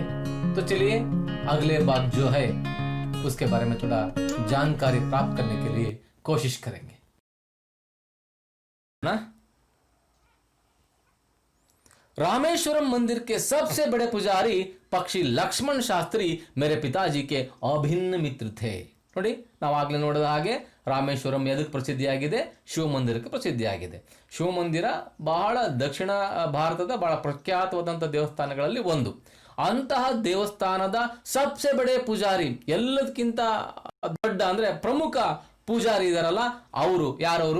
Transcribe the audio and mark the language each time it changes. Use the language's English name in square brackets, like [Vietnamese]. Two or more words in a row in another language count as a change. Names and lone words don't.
[Hindi] तो चलिए अगले भाग जो है उसके बारे में थोड़ा जानकारी प्राप्त करने के लिए कोशिश करेंगे ना। रामेश्वरम मंदिर के सबसे बड़े पुजारी पक्षी लक्ष्मण शास्त्री मेरे पिताजी के अभिन्न मित्र थे। [Kannada] ನೋಡಿ ನಾವು ಆಗಲೇ ನೋಡಿದ ಹಾಗೆ ರಾಮೇಶ್ವರಂ ಎದಕ್ಕೆ ಪ್ರಸಿದ್ಧಿಯಾಗಿದೆ? ಶಿವ ಮಂದಿರಕ್ಕೆ ಪ್ರಸಿದ್ಧಿಯಾಗಿದೆ. ಶಿವ ಮಂದಿರ ಬಹಳ ದಕ್ಷಿಣ ಭಾರತದ ಬಹಳ ಪ್ರಖ್ಯಾತವಾದಂತಹ ದೇವಸ್ಥಾನಗಳಲ್ಲಿ ಒಂದು. ಅಂತಹ ದೇವಸ್ಥಾನದ [Hindi] सबसे बड़े [Kannada] ಪೂಜಾರಿ, ಎಲ್ಲದಕ್ಕಿಂತ ದೊಡ್ಡ ಅಂದ್ರೆ ಪ್ರಮುಖ ಪೂಜಾರಿ ಇದಾರಲ್ಲ, ಅವರು ಯಾರವರು?